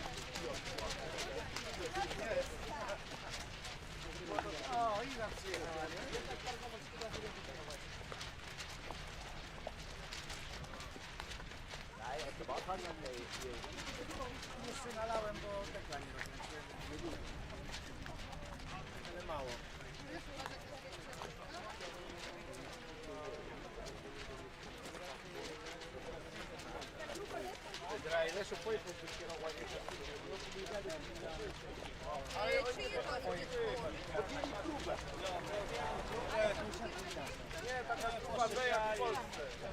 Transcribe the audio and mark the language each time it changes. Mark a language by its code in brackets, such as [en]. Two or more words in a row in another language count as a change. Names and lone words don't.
[pl] O, i raz przyjechała, nie? Jeszcze nalałem, bo tekla nie rozkręciłem. Ale mało. [it] Adesso poi pubblicherò qualche [pl] Nie, taka grupa B jak w Polsce.